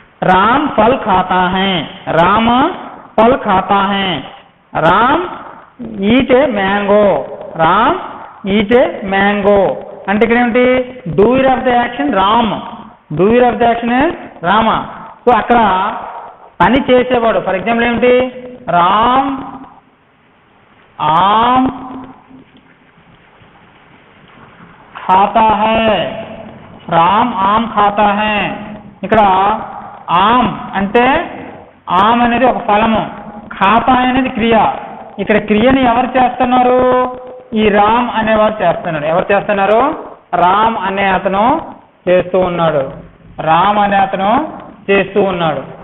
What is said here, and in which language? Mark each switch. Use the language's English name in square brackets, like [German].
[Hindi] राम फल खाता है, राम फल खाता है, Ram [English] eat a mango, [Hindi] Ram eat ఏ mango [Telugu] అంటే ఇక్కడ ఏమిటి? [English] Doer of the action Ram, doer of the action Rama. [Telugu] So అక్కడ పని చేసేవాడు, [English] for example [Telugu] ఏమిటి? [Hindi] రామ్ ఆమ్ खाता है, రామ్ ఆమ్ खाता है. [Telugu] ఇక్కడ ఆమ్ అంటే ఆమ్ అనేది ఒక ఫలము, ఖాతా అనేది క్రియ. ఇక్కడ క్రియని ఎవరు చేస్తున్నారు? ఈ రామ్ అనేవారు చేస్తున్నాడు. ఎవరు చేస్తున్నారు? రామ్ అనే అతను చేస్తూ ఉన్నాడు, రామ్ అనే అతను చేస్తూ ఉన్నాడు.